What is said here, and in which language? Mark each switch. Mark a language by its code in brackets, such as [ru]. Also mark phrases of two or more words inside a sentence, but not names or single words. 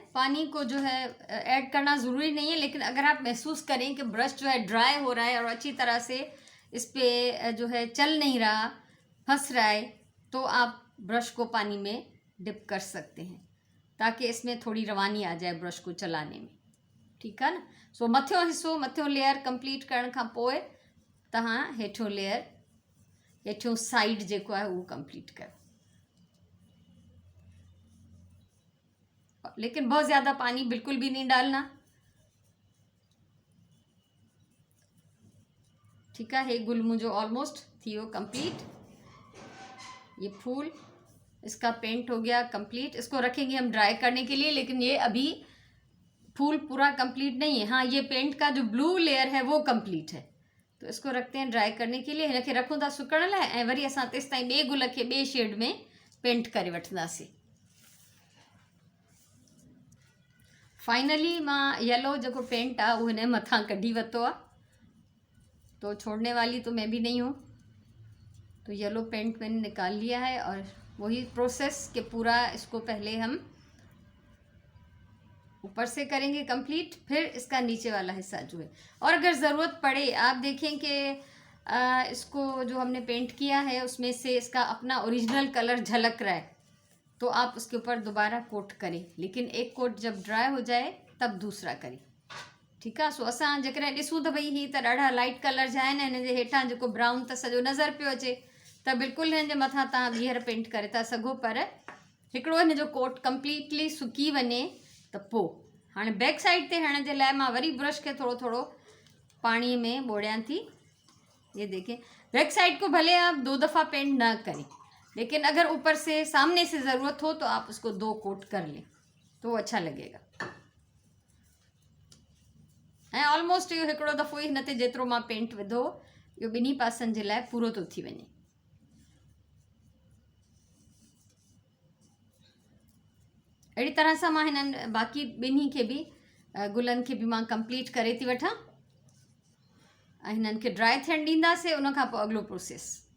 [ur] پانی کو جو ہے ایڈ کرنا ضروری نہیں ہے، لیکن اگر آپ محسوس کریں کہ برش جو ہے ڈرائی ہو رہا ہے اور اچھی طرح سے اس پے جو ہے چل نہیں رہا، پھنس رہا ہے، تو آپ برش کو پانی میں ڈپ کر سکتے ہیں، تاکہ اس میں تھوڑی روانی آ جائے برش کو چلانے میں. ٹھیک ہے نا, [sd] सो मथियों हिस्सो, मथियों लेयर कंप्लीट करण खां पोइ तव्हां हेठियों लेयर, हेठियों साइड जेको आहे उहो कंप्लीट कयो। [ur] لیکن بہت زیادہ پانی بالکل بھی نہیں ڈالنا. ٹھیک ہے, [sd] हे गुल मुंहिंजो ऑलमोस्ट थी वियो कंप्लीट। [ur] یہ پھول، اس کا پینٹ ہو گیا کمپلیٹ. اس کو رکھیں گے ہم ڈرائی کرنے کے لیے، لیکن یہ ابھی پھول پورا کمپلیٹ نہیں ہے. ہاں، یہ پینٹ کا جو [en] blue layer [ur] ہے وہ کمپلیٹ ہے، تو اس کو رکھتے ہیں ڈرائی کرنے کے لیے. [sd] हिनखे रखूं था सुकण लाइ, ऐं वरी असां तेसि ताईं ॿिए गुल खे ॿिए शेड में पेंट करे वठंदासीं। फाइनली मां येलो जो पेंट आहे उहो हिन मथां कढी वरितो आहे, [ur] تو چھوڑنے والی تو میں بھی نہیں ہوں. تو [en] yellow paint [ur] میں نے نکال لیا ہے، اور وہی پروسیس کے پورا اس کو پہلے ہم اوپر سے کریں گے کمپلیٹ، پھر اس کا نیچے والا حصہ جو ہے. اور اگر ضرورت پڑے، آپ دیکھیں کہ اس کو جو ہم نے پینٹ کیا ہے اس میں سے اس کا اپنا [en] original colour [ur] جھلک رہا ہے، تو آپ اس کے اوپر دوبارہ کوٹ کریں، لیکن ایک کوٹ جب ڈرائی ہو جائے تب دوسرا کریں. [sd] ठीकु आहे। सो असां जेकॾहिं ॾिसूं त भई हीअ त ॾाढा लाइट कलर जा आहिनि, हिन जे हेठां जेको ब्राउन त सॼो नज़र पियो अचे, त बिल्कुलु हिन जे मथां तव्हां ॿीहर पेंट करे था सघो, पर हिकिड़ो हिन जो कोट कंप्लीटली सुकी वञे त पोइ। हाणे [en] back side [sd] ते हणण जे लाइ मां वरी ब्रश खे थोरो थोरो पाणीअ में ॿोड़ियां थी। [ur] یہ دیکھیں, [en] back side [ur] کو بھلے آپ 2 دفعہ پینٹ نہ کریں، لیکن اگر اوپر سے سامنے سے ضرورت ہو تو آپ اس کو 2 کوٹ کر لیں تو اچھا لگے گا. [sd] ऐं ऑलमोस्ट इहो हिकिड़ो दफ़ो ई हिन ते जेतिरो मां पेंट विधो इहो ॿिन्ही पासनि जे लाइ पूरो थो थी वञे। अहिड़ी तरह सां मां हिननि बाक़ी ॿिन्ही खे बि गुलनि खे बि मां कंप्लीट करे थी वठां ऐं हिननि खे ड्राई थियण ॾींदासीं, उन खां पोइ अॻिलो प्रोसेस।